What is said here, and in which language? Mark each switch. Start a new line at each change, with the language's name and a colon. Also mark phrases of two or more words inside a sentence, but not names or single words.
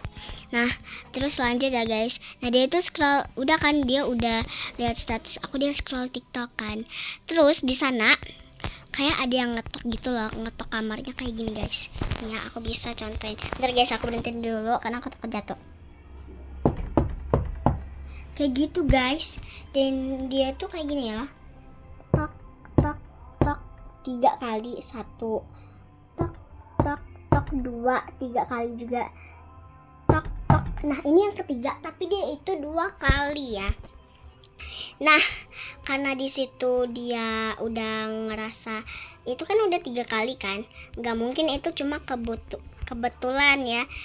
Indonesian: Nah, terus lanjut ya guys. Nah, dia itu scroll, dia udah lihat status aku, dia scroll TikTok kan. Terus di sana kayak ada yang ngetok gitu loh, ngetok kamarnya kayak gini guys. Nih ya, aku bisa contohin. Bentar guys, aku berhentiin dulu karena aku takut jatuh. Kayak gitu guys. Dan dia tuh kayak gini ya, tok tok tok 3 kali, 1 tok tok tok 2, 3 kali juga tok tok. Nah, ini yang ketiga, tapi dia itu 2 kali ya. Nah, karena di situ dia udah ngerasa itu kan udah 3 kali kan, nggak mungkin itu cuma kebetulan ya.